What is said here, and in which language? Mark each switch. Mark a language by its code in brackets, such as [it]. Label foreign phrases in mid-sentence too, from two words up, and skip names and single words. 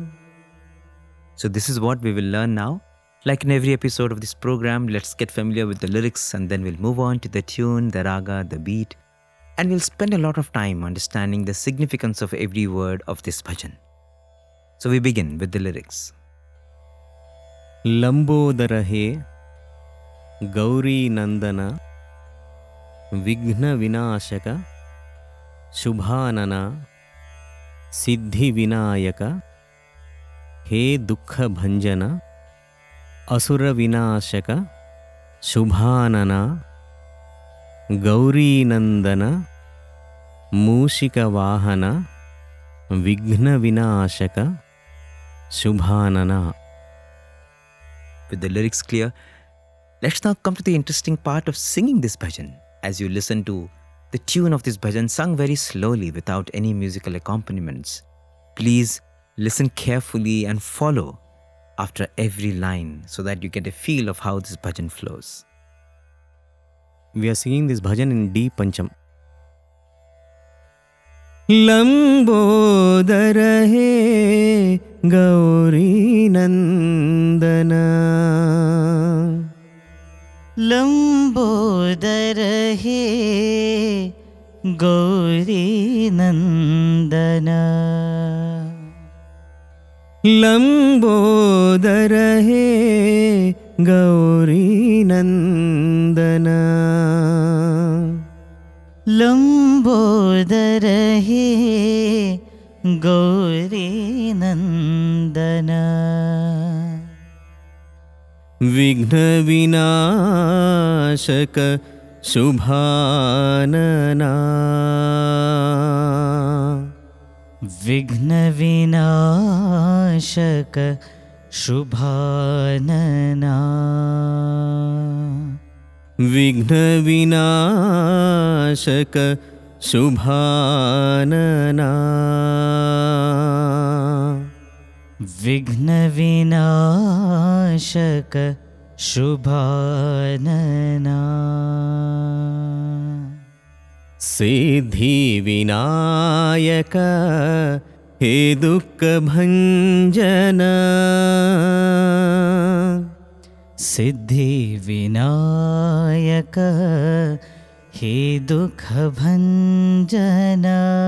[en] So this is what we will learn now. Like in every episode of this program, let's get familiar with the lyrics and then we'll move on to the tune, the raga, the beat, and we'll spend a lot of time understanding the significance of every word of this bhajan. So we begin with the lyrics. [sa] लम्बोदर हे गौरी नन्दन विघ्न विनाशक शुभानन सिद्धि विनायक हे दुःख भञ्जन असुर विनाशक शुभानन गौरी नन्दन मूषिक वाहन विघ्न विनाशक शुभानन. [en] With the lyrics clear, let's now come to the interesting part of singing this bhajan. As you listen to the tune of this bhajan sung very slowly without any musical accompaniments, please listen carefully and follow after every line so that you get a feel of how this bhajan flows. We are singing this bhajan in D Pancham. [sa] लम्बोदर हे गौरी नन्दन. लम्बोदर हे गौरी नन्दन. लम्बोदर हे गौरी नन्दन. लम्बोदर हे गौरी नन्दन. विघ्न विनाशक शुभानन. विघ्न विनाशक शुभानन. विघ्न विनाशक शुभानन. विघ्न विनाशक शुभानन. सिद्धि विनायक हे दुःख भञ्जन. सिद्धि विनायक हे दुःख भञ्जन.